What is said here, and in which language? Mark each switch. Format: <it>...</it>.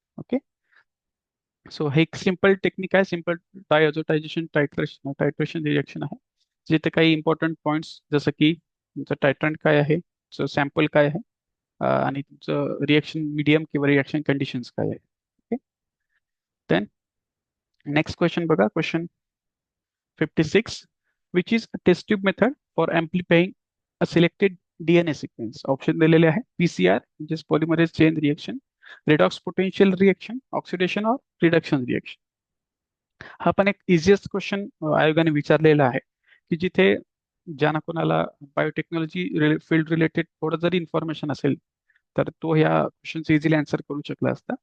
<mr>Okay, so हे एक simple technique आहे, सिंपल डायझोटायझेशन टायट्रेशन रिएक्शन आहे जिथे काही इम्पॉर्टंट पॉइंट्स जसं की तुमचं टायट्रंट काय आहे, तुमचं सॅम्पल काय आहे, आणि तुमचं रिएक्शन मीडियम किंवा रिएक्शन कंडिशन्स काय आहे. ओके, देन नेक्स्ट क्वेश्चन बघा, question 56.</mr> <en>Which is test tube method for amplifying a selected DNA sequence.</en> <mr>Option दिलेले आहे PCR म्हणजे polymerase chain reaction, redox potential reaction, oxidation और रिडक्शन रिएक्शन. हा पण एक इझिएस्ट क्वेश्चन आयोगाने विचारलेला आहे की जिथे ज्यांना कोणाला बायोटेक्नॉलॉजी फील्ड रिलेटेड थोडं जरी इन्फॉर्मेशन असेल तर तो ह्या क्वेश्चनचं इझिली आन्सर करू शकला असता.</mr>